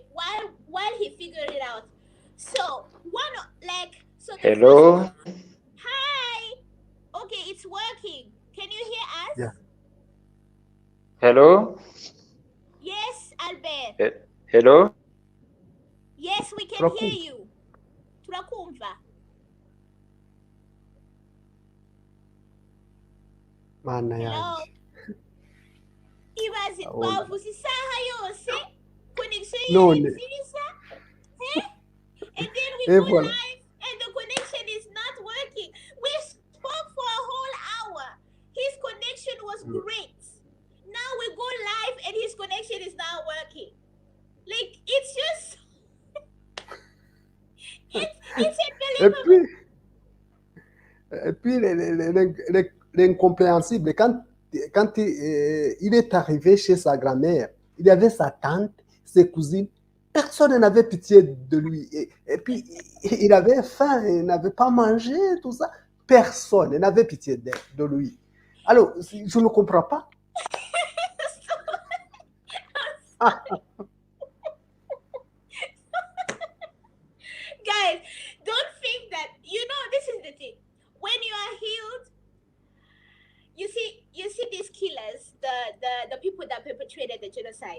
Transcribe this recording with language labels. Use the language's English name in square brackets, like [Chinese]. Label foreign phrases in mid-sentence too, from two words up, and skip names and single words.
[English] While he figured it out, so so the first Hello? hi. Okay, it's working. Can you hear Yeah. us? Hello? Yes, Albert. Hello? Yes, we can hear [Kinyarwanda] Turakumva. [English] you. [Kinyarwanda] Turakumva. Mana [English] Hello. [Kinyarwanda] yanjye. Ibaze [French] Oh là là. [Kinyarwanda] twavuze isaha yose connection yari [English] None. [Kinyarwanda] nziza, [English] eh? And then we [French] Et [English] go [French] voilà. [English] live and the connection is not working. We spoke for a whole hour. His connection was great. Now we go live and his connection is not working. Like it's just it's [French] Et [English] unbelievable. [French] puis, l'incompréhensible, quand il est arrivé chez sa grand-mère, il y avait sa tante, ses cousines, personne n'avait pitié de lui. Et puis, il avait faim, il n'avait pas mangé, tout ça. Personne n'avait pitié de lui. Alors, je ne comprends pas. [English] Guys, don't think that this is the thing. When you are healed, you see these killers, the people that perpetrated the genocide.